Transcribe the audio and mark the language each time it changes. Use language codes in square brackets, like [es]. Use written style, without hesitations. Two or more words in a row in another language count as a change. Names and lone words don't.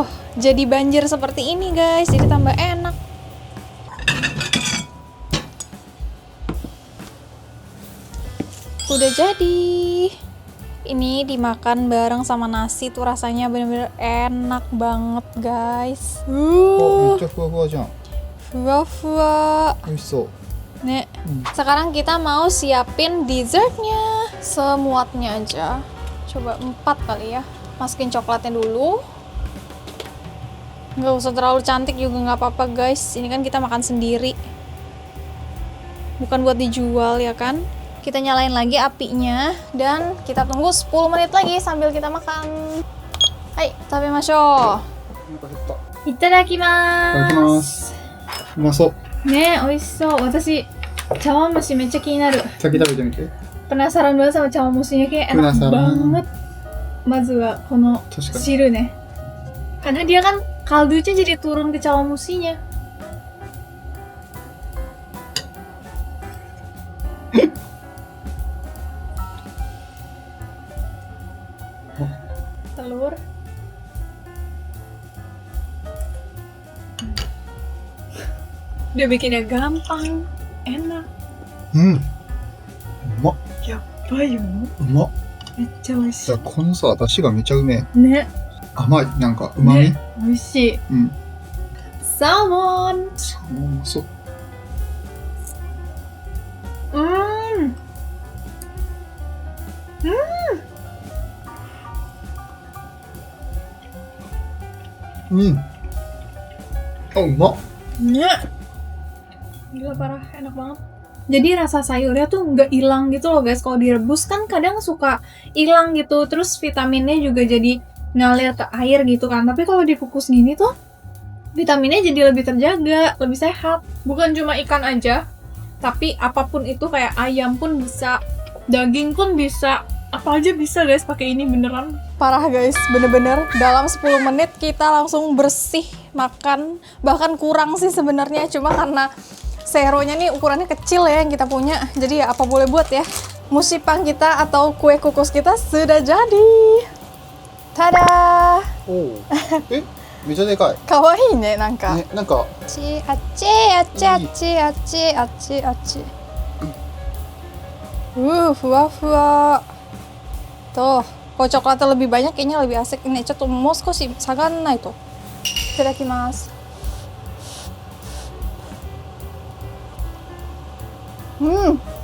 [id] Jadi banjir seperti ini guys, jadi tambah enak. Udah jadi. Ini dimakan bareng sama nasi tuh rasanya bener-bener enak banget guys. [ja] めっちゃふわふわじゃん。 Fuwa-fuwa. 美味しそう。 [id] Nih, sekarang kita mau siapin dessertnya. Semuatnya aja. Coba 4 kali ya. Masukin coklatnya dulu. Nggak usah terlalu cantik juga nggak apa-apa guys. Ini kan kita makan sendiri. Bukan buat dijual ya kan. Kita nyalain lagi apinya. Dan kita tunggu 10 menit lagi sambil kita makan. [ja] Hai, tabemashou. お腹減った。いいただきまただきます。うまそう。ねえ、美味しそう。私、茶碗蒸しめっちゃ気になる。先食べてみて。 [id] Penasaran banget sama 茶碗蒸し kayak enak Penasaran. banget. [ja] まず この確かに。 [id] shiru nih. Karena dia kan kaldunya jadi turun ke 茶碗蒸しnya. Telur. Dia bikinnya gampang, enak. [ja] うん。うまっ。やばいよ。うまっ。めっちゃ美味しいやこのさ、出汁がめちゃうめえ。い。ね、甘い。なんか、うまみ。ね、美味しい。うん。サーモン。サーモンうまそう。うん。あ、うまっ。 [id] Nya. Gila parah, enak banget. Jadi rasa sayurnya tuh nggak hilang gitu loh guys. Kalau direbus kan kadang suka hilang gitu. Terus vitaminnya juga jadi ngalir ke air gitu kan. Tapi kalau dikukus gini tuh vitaminnya jadi lebih terjaga, lebih sehat. Bukan cuma ikan aja, tapi apapun itu kayak ayam pun bisa, daging pun bisa. Apa aja bisa guys pakai ini beneran. Parah guys, bener-bener dalam 10 menit kita langsung bersih makan. Bahkan kurang sih sebenarnya, cuma karena seronya nih ukurannya kecil ya yang kita punya. Jadi ya apa boleh buat ya. Musipang kita atau kue kukus kita sudah jadi. Tada! [ja] おお。え、めちゃでかい。かわいいね、なんか. ね、なんか、 Aci, aci, aci, aci, aci, aci, aci. Fuwa-fuwa. [id] Tuh, kalau coklatnya lebih banyak kayaknya lebih asik. [ja] Ini ちょっと もう 少し 下げない と。いただきます. Hmm.